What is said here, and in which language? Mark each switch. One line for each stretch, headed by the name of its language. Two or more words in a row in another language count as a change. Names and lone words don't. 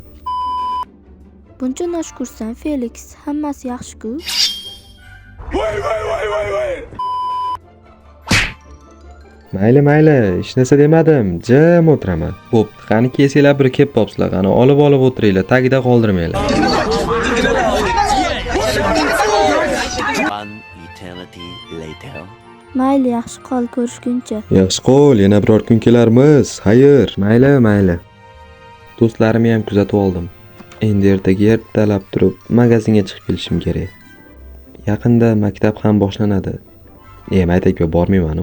Uzbek: Buncha noshkursan, Felix. Hammasi yaxshi-ku. Mayli, hech narsa demadim. Jim o'tiraman. Bo'pti, qani kesinglar bir kelib topsizlar, qani olib o'tiringlar, tagida qoldirmanglar.
English: One eternity later.
Uzbek: Mayli, yaxshi qol, ko'rishguncha. Yaxshi qol, yana biror kun kelarmiz. Xayr. Mayli. Do'stlarimni ham kuzatib oldim. Endi ertaga ertalab turib magazinga chiqib kelishim kerak. Yaqinda maktab ham boshlanadi. Maktabga bormayman-ku.